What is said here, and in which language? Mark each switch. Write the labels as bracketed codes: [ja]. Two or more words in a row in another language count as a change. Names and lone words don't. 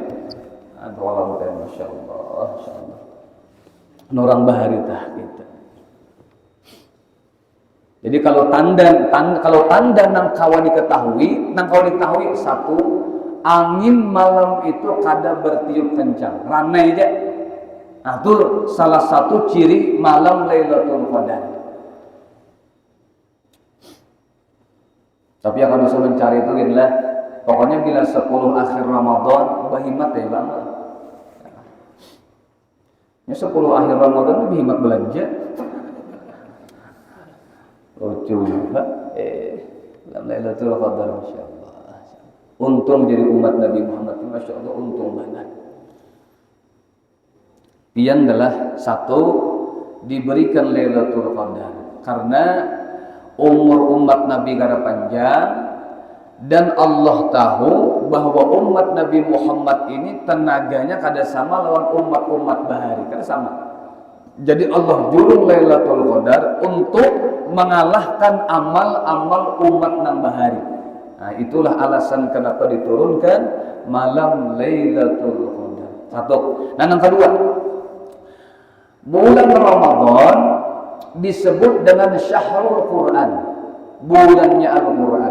[bjn] Aduh Allah masyaallah. Orang bahari tah gitu. Jadi kalau tanda nang kawan diketahui satu, angin malam itu kada bertiup kencang, ramai aja. [id] Nah, itu salah satu ciri malam Lailatul Qadar. Tapi yang harus mencari itu adalah pokoknya bila 10 akhir Ramadan bahimat ya bang. Ya 10 akhir Ramadan bahimat belanja. Lucu juga. Lailatul Qadar masyaallah. Untung jadi umat Nabi Muhammad masyaallah untung banget. [bjn] Pian adalah satu diberikan Lailatul Qadar karena umur umat Nabi gara panjang dan Allah tahu bahwa umat Nabi Muhammad ini tenaganya kada sama lawan umat-umat bahari, kada sama. Jadi Allah jurung Lailatul Qadar untuk mengalahkan amal-amal umat nang bahari. [id] Nah, itulah alasan kenapa diturunkan malam Lailatul Qadar. Satu. Nah, yang kedua, bulan Ramadan disebut dengan Syahrul Quran, bulannya Al-Quran.